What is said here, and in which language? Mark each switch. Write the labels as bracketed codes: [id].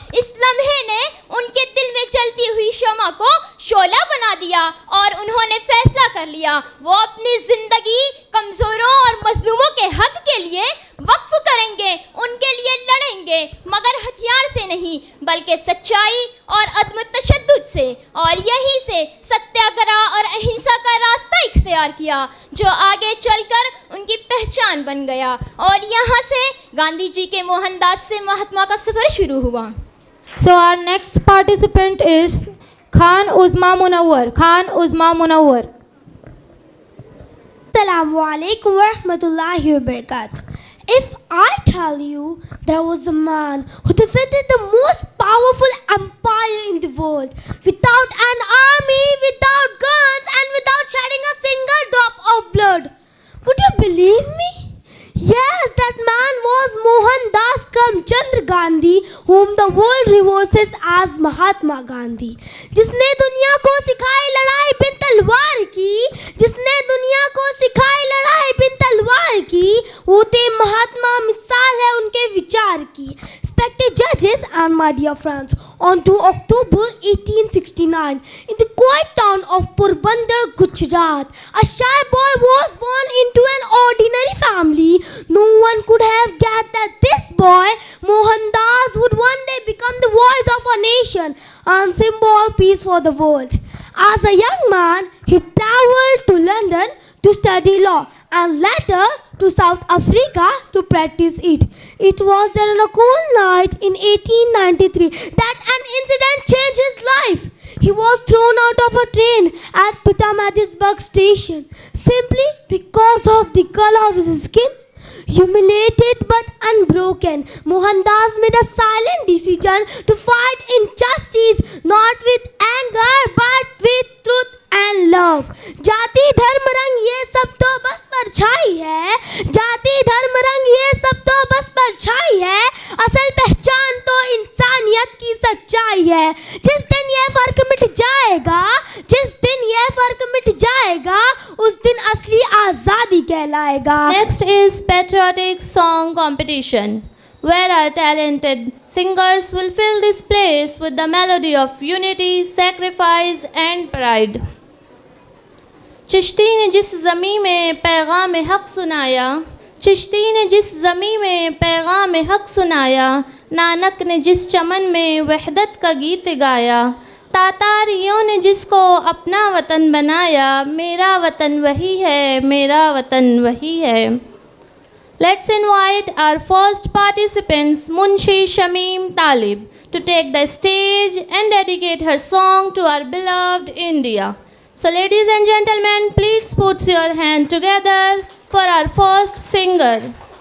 [hi] इस लम्हे ने उनके दिल में जलती हुई शमा को शोला बना दिया और उन्होंने फैसला कर लिया वो अपनी ज़िंदगी कमज़ोरों और मज़लूमों के हक के लिए वक्फ करेंगे, उनके लिए लड़ेंगे, मगर हथियार से नहीं बल्कि सच्चाई और अदम तशद्दुद से। और यहीं से सत्याग्रह और अहिंसा का रास्ता इख्तियार किया जो आगे चलकर उनकी पहचान बन गया और यहाँ से गांधी जी के मोहनदास से महात्मा का सफ़र शुरू हुआ। [en] So our next participant is Khan Uzma Munawwar. Khan Uzma Munawwar. [ar] Assalamu alaikum wa rahmatullahi wa barakatuh. [en] If I tell you there was a man who defeated the most powerful empire in the world without an army, without guns and without shedding a single drop of blood, would you believe me? Yes, that man was Mohandas Karamchand Gandhi, whom the world reverses as Mahatma Gandhi. [hi] जिसने दुनिया को सिखाई लड़ाई बिन तलवार की, जिसने दुनिया को सिखाई लड़ाई बिन तलवार की, वो थे महात्मा, मिसाल है उनके विचार की। [en] Respected judges and my dear friends, on 2 October 1869, in the quiet town of Porbandar, Gujarat, a shy boy was born into an ordinary family. No one could have guessed that this boy, Mohandas, would one day become the voice of a nation and symbol of peace for the world. As a young man, he traveled to London to study law and later to South Africa to practice it. It was there on a cold night in 1893 that an incident changed his life. He was thrown out of a train at Pietermaritzburg station simply because of the color of his skin. Humiliated but unbroken, Mohandas made a silent decision to fight injustice not with anger but with truth and love. [hi] जाति धर्म रंग ये सब तो बस परछाई है, जाति धर्म रंग ये सब तो बस परछाई है, असल पहचान तो इंसानियत की सच्चाई है। जिस दिन ये फर्क मिट जाएगा, जिस दिन ये फर्क मिट जाएगा, उस दिन असली आज़ादी कहलाएगा। [en] Next is patriotic song competition, where our talented singers will fill this place with the melody of unity, sacrifice and pride. [hi] Chishti ने जिस ज़मीं में पैगाम हक़ सुनाया, चिश्ती ने जिस ज़मीं में पैगाम हक़ सुनाया, नानक ने जिस चमन में वहदत का गीत गाया, तातारियों ने जिसको अपना वतन बनाया, मेरा वतन वही है, मेरा वतन वही है। [en] Let's invite our first participants, Munshi Shamim Talib, to take the stage and dedicate her song to our beloved India. So ladies and gentlemen, please put your hand together for our first singer.